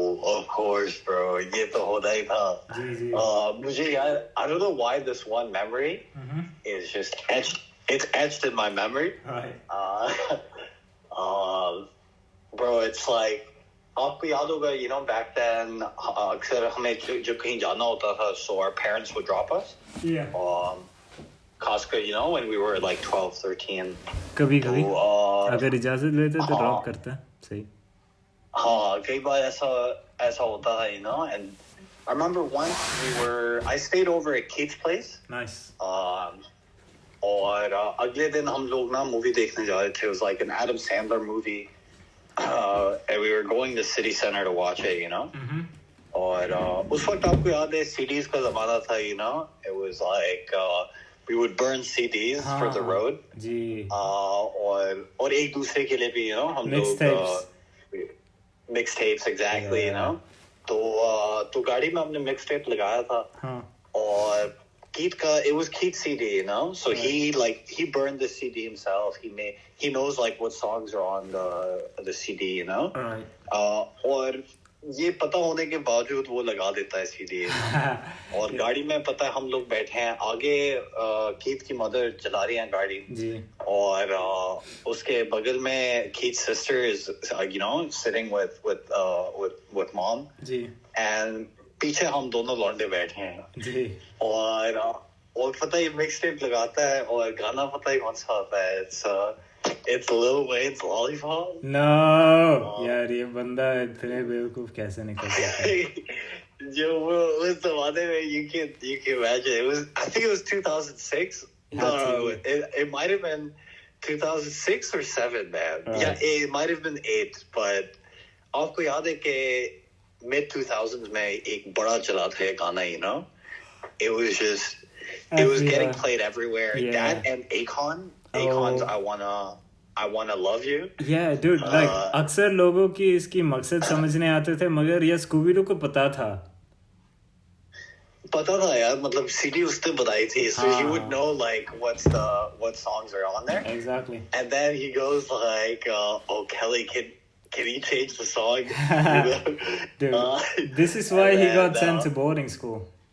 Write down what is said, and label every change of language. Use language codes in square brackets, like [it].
[en] of course bro [hi] ये तो होता ही था जी जी मुझे यार [en] I don't know why this one memory is just it's etched in my memory right bro it's like [hi] आपको याद होगा [en] you know back then [hi] अक्सर हमें जब कहीं जाना होता था [en] so our parents would drop us yeah खासकर you know when we were like 12 13 [hi] कभी कभी अगर इजाजत लेते तो ड्रॉप करता सही हाँ कई बार ऐसा होता है [en] you know and I remember once I stayed over at Keith's place nice [hi] और अगले दिन हम लोग ना मूवी देखने जा रहे थे [en] it was like an Adam Sandler movie and we were going to City Center to watch it you know [hi] और उस वक्त आपको याद है CDs का ज़माना था [en] you know it was like we would burn CDs for the road [hi] जी और एक दूसरे के लिए भी [en] you know [hi] हम लोग [en] mixtapes exactly you know [hi] तो गाड़ी में हमने mixtape लगाया था और Keith का [en] it was Keith's CD you know [hi] so he burned the CD himself he knows like what songs are on the CD you know और ये पता होने के बावजूद वो लगा देता है सीडी और गाड़ी में पता है हम लोग बैठे हैं आगे कीथ की मदर चला रही हैं गाड़ी जी और उसके बगल में कीथ's [en] sister is you know sitting with mom [hi] ji and पीछे हम दोनों लौंडे बैठे हैं जी और पता है मिक्स टेप लगाता है और गाना पता है कौन सा होता है It's Lil Wayne's Lollipop. No, यार ये बंदा इतने बेवकूफ कैसे निकल सकता है? जो वो उस ज़माने में [en] you can imagine I think it was 2006. No, it might have been 2006 or 7 man. Yeah, it might have been 8 but [hi] आपको याद है कि [en] mid 2000s [hi] में एक बड़ा चला था ये गाना [en] you know it was getting played everywhere that and Akon's I wanna love you. Yeah, dude, like [hi] अक्सर लोगों की इसकी मकसद समझने आते थे मगर ये स्कूबी डू को पता था यार मतलब CD उसने बताई थी [en] so he would know like what songs are on there. Exactly. And then he goes like oh Kelly can he change the song? Dude, this is why he got sent to boarding school.